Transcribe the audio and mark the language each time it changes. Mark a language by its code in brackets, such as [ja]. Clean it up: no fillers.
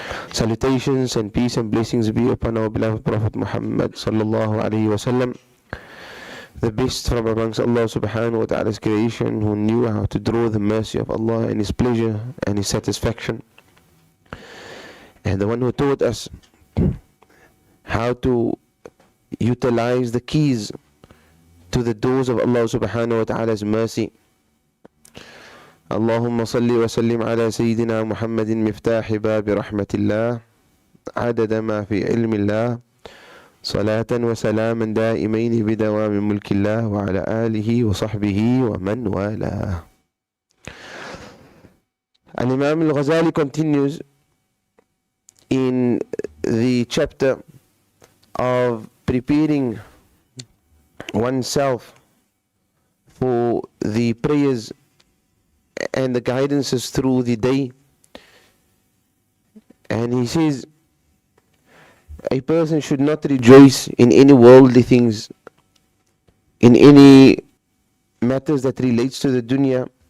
[en] Salutations and peace and blessings be upon our beloved Prophet Muhammad sallallahu alayhi wa sallam, the best from amongst Allah subhanahu wa ta'ala's creation, who knew how to draw the mercy of Allah and His pleasure and His satisfaction. and the one who taught us how to utilize the keys to the doors of Allah subhanahu wa ta'ala's mercy. [ar] اللهم صل وسلم على سيدنا محمد مفتاح باب رحمة الله عدد ما في علم الله صلاة وسلاما دائمين بدوام ملك الله وعلى آله وصحبه ومن والاه. [en] Al-Imam al-Ghazali continues in the chapter of preparing oneself for the prayers and the guidances through the day, and he says a person should not rejoice in any worldly things, in any matters that relates to the dunya.